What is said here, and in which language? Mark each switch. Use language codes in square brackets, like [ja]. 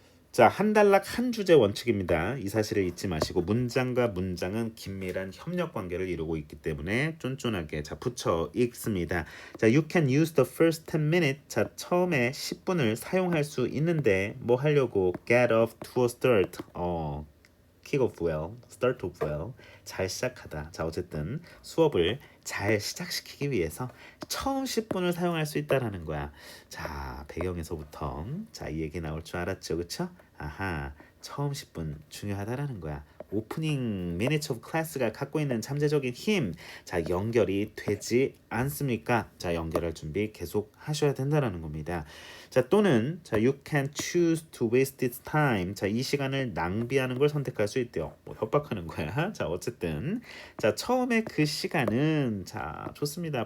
[ko] 자, 한 단락 한 주제 원칙입니다. 이 사실을 잊지 마시고 문장과 문장은 긴밀한 협력 관계를 이루고 있기 때문에 쫀쫀하게 자, 붙여 읽습니다. [en] 자, you can use the first 10 minutes. [ko] 자, 처음에 10분을 사용할 수 있는데 뭐 하려고 [en] get off to a start. kick off well, start off well. [ko] 잘 시작하다. 자, 어쨌든 수업을 잘 시작시키기 위해서 처음 10분을 사용할 수 있다라는 거야. 자, 배경에서부터 자, 이 얘기 나올 줄 알았죠, 그쵸? 아하, 처음 10분 중요하다라는 거야. 오프닝 [en] minutes of class [ko] 가 갖고 있는 잠재적인 힘, 자, 연결이 되지 않습니까? 자, 연결할 준비 계속 하셔야 된다라는 겁니다. [en] 자, 또는 자, you can choose to waste its time. [ko] 자, 이 시간을 낭비하는 걸 선택할 수 있대요. 뭐 협박하는 거야. 자, 어쨌든 자, 처음에 그 시간은 자, 좋습니다.